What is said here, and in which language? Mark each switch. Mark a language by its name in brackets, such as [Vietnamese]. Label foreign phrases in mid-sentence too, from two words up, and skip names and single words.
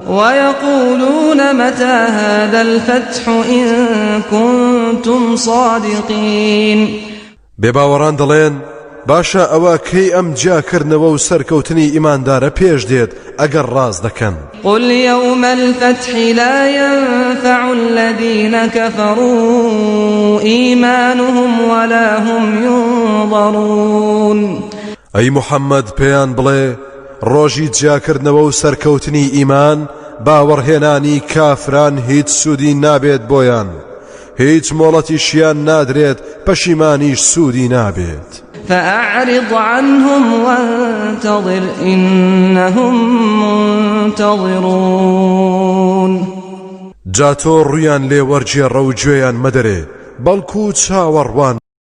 [Arabic] ويقولون متى هذا الفتح إن كنتم صادقين. [Central Kurdish] بێباوەڕان دەڵێن باشە ئەوە کەی ئەم جاکردنەوە و سەرکەوتنی ئیماندارە پێش دێت ئەگەر ڕاز دەکەن. [Arabic] قل يوم الفتح لا ينفع الذين كفروا إيمانهم ولا هم ينظرون. [Central Kurdish] ئەی محەممەد پێیان بڵێ ڕۆژی جاکردنەوە و سەرکەوتنی ئیمان باوەڕهێنانی کافران هیچ سوودی نابێت بۆیان، هیچ مۆڵەتیشیان نادرێت پەشیمانیش سوودی نابێت. [Arabic] فأعرض عنهم وانتظر إنهم منتظرون. [Central Kurdish] جاتۆ ڕویان لێ وەرجێڕە و گوێیان مەدەرێ بەڵکو چاوەڕوان